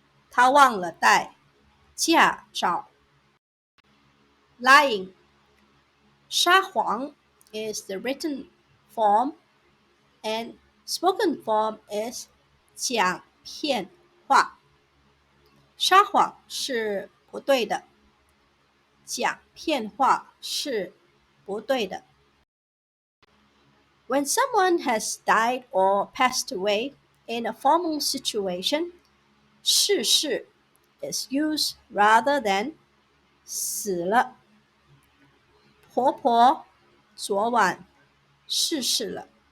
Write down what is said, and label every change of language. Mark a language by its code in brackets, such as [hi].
[zh] 他忘了带驾照。Lying. [en] 撒谎 is the written form and spoken form is 讲骗话。 [zh] 撒谎是不对的，讲骗话是不对的。 [en] When someone has died or passed away in a formal situation, 逝世 is used rather than 死了。 [zh] 婆婆昨晚逝世了。